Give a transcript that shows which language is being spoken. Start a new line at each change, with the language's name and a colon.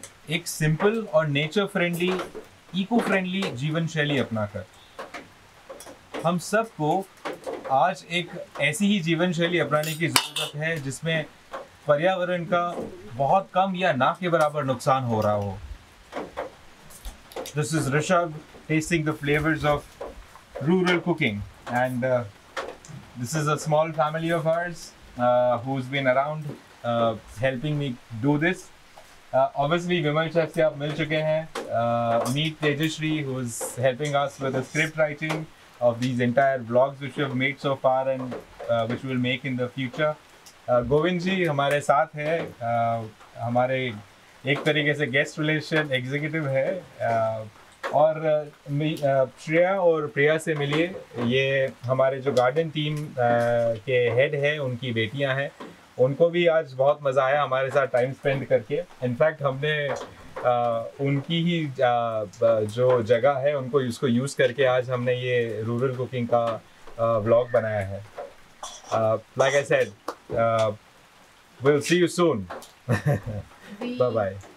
Hindi: एक सिंपल और nature friendly, eco friendly जीवन शैली अपनाकर हम सबको आज एक ऐसी ही जीवन शैली अपनाने की ज़रूरत है जिसमें पर्यावरण का बहुत कम या ना के बराबर नुकसान हो रहा हो।
English: This is Rishabh tasting the flavors of rural cooking, and this is a small family of ours who's been around helping me do this.
Hindi: Obviously, Vimal Chef से आप मिल चुके हैं.
English: Meet Tejashree, who's helping us with the script writing of these entire vlogs which we have made so far and which we will make in the future.
Hindi: Govind जी हमारे साथ है, हमारे एक तरीके से गेस्ट रिलेशन एग्जीक्यूटिव है, और श्रेया और प्रिया से मिलिए, ये हमारे जो गार्डन टीम के हेड है, उनकी बेटियां हैं. उनको भी आज बहुत मज़ा आया हमारे साथ टाइम स्पेंड करके. इनफैक्ट हमने उनकी ही जो जगह है उनको उसको यूज़ करके आज हमने ये रूरल कुकिंग का व्लॉग बनाया है.
English: Like I said, we'll see you soon. Bye bye.